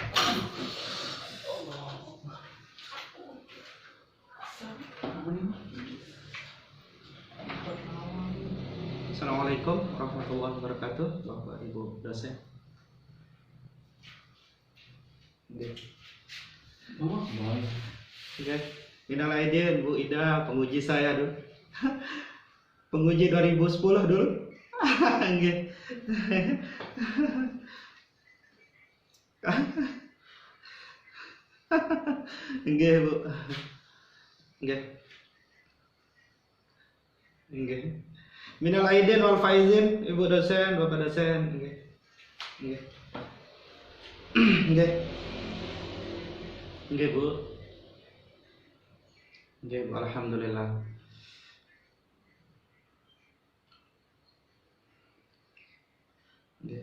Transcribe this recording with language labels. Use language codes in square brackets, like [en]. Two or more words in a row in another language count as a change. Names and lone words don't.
[ar] السلام عليكم ورحمة الله وبركاته, [id] Bapak Ibu dosen. Oke, [ar] من العائدين [id] Bu Ida, penguji saya dulu. Penguji 2010 dulu. [jv] Nggih. Nggih, Bu. Nggih. Nggih. [ar] من العائدين والفائزين, [id] Ibu dosen, Bapak dosen. [jv] Nggih. Nggih. Nggih. Nggih, Bu. Nggih, Bu, alhamdulillah. Nggih.